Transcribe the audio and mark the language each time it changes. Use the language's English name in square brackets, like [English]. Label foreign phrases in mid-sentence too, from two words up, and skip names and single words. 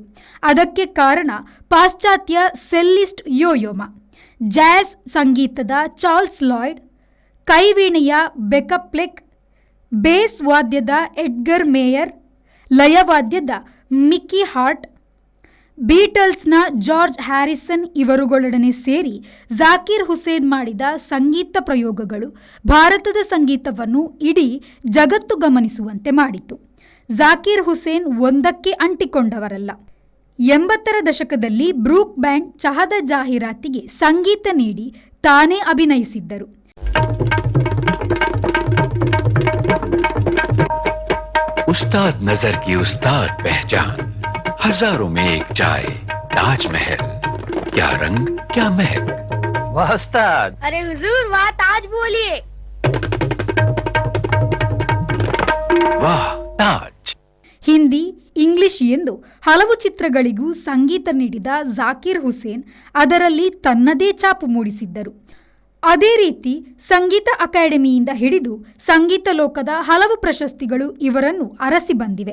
[Kannada] ಅದಕ್ಕೆ ಕಾರಣ ಪಾಶ್ಚಾತ್ಯ ಸೆಲ್ಲಿಸ್ಟ್ ಯೋಯೋಮ, ಜಾಝ್ ಸಂಗೀತದ ಚಾರ್ಲ್ಸ್ ಲಾಯ್ಡ್, ಕೈವೀಣೆಯ ಬೆಕಪ್ಲೆಕ್, ಬೇಸ್ ವಾದ್ಯದ ಎಡ್ಗರ್ ಮೇಯರ್, ಲಯವಾದ್ಯದ ಮಿಕ್ಕಿ ಹಾರ್ಟ್, ಬೀಟಲ್ಸ್ನ ಜಾರ್ಜ್ ಹ್ಯಾರಿಸನ್ ಇವರುಗಳೊಡನೆ ಸೇರಿ ಜಾಕಿರ್ ಹುಸೇನ್ ಮಾಡಿದ ಸಂಗೀತ ಪ್ರಯೋಗಗಳು ಭಾರತದ ಸಂಗೀತವನ್ನು ಇಡೀ ಜಗತ್ತು ಗಮನಿಸುವಂತೆ ಮಾಡಿತು. ಜಾಕಿರ್ ಹುಸೇನ್ ಒಂದಕ್ಕೆ ಅಂಟಿಕೊಂಡವರಲ್ಲ. 80ರ ದಶಕದಲ್ಲಿ ಬ್ರೂಕ್ ಬ್ಯಾಂಡ್ ಚಹದ ಜಾಹೀರಾತಿಗೆ ಸಂಗೀತ ನೀಡಿ ತಾನೇ ಅಭಿನಯಿಸಿದ್ದರು. [Hindi] उस्ताद नजर की उस्ताद पहचान, हजारों में एक चाय, ताजमहल, क्या रंग क्या महक। वाह उस्ताद। अरे हुजूर वाह ताज बोलिए। वाह ताज। [Kannada] ಹಿಂದಿ, ಇಂಗ್ಲಿಷ್ ಎಂದು ಹಲವು ಚಿತ್ರಗಳಿಗೂ ಸಂಗೀತ ನೀಡಿದ ಜಾಕಿರ್ ಹುಸೇನ್ ಅದರಲ್ಲಿ ತನ್ನದೇ ಛಾಪು ಮೂಡಿಸಿದ್ದರು. ಅದೇ ರೀತಿ ಸಂಗೀತ ಅಕಾಡೆಮಿಯಿಂದ ಹಿಡಿದು ಸಂಗೀತ ಲೋಕದ ಹಲವು ಪ್ರಶಸ್ತಿಗಳು ಇವರನ್ನು ಅರಸಿ ಬಂದಿವೆ.